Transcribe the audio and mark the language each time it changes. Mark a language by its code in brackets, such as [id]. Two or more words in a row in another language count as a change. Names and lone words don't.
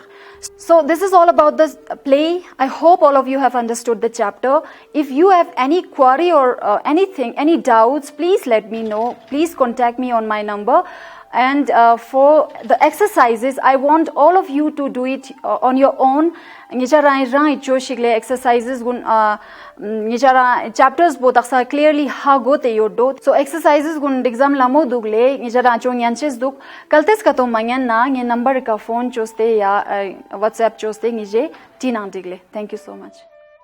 [en] So this is all about the play. I hope all of you have understood the chapter. If you have any query or anything, any doubts, please let me know. Please contact me on my number. And for the exercises, I want all of you to do it on your own. [lbj] Exercises gun chapters both clearly ha go te yodo. So exercises gun exam lamo dugle nijara chong yanches duk kaltes ka to manyan na nge number ka phone choste ya WhatsApp choste nije tinang digle. [en] Thank you so much.